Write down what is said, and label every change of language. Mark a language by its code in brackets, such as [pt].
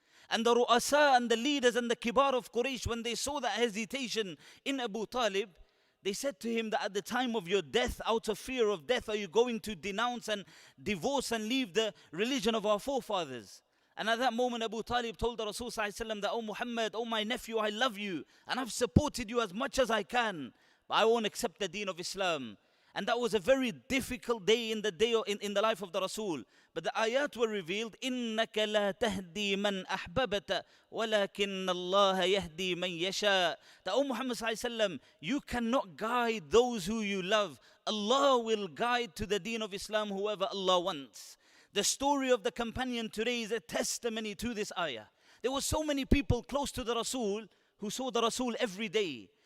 [en] And the ru'asa and the leaders and the kibar of Quraysh, when they saw that hesitation in Abu Talib, they said to him that at the time of your death, out of fear of death, are you going to denounce and divorce and leave the religion of our forefathers? And at that moment, Abu Talib told the Rasul ﷺ that, oh Muhammad, oh my nephew, I love you and I've supported you as much as I can, but I won't accept the deen of Islam. And that was a very difficult day in the life of the Rasul. [ar] But the ayat were revealed, إِنَّكَ لَا تَهْدِي مَنْ أَحْبَبْتَ وَلَكِنَّ اللَّهَ يَهْدِي مَنْ يَشَاءُ. [en] That, O Muhammad ﷺ, you cannot guide those who you love. Allah will guide to the deen of Islam whoever Allah wants. The story of the companion today is a testimony to this ayah. There were so many people close to the Rasul who saw the Rasul every day.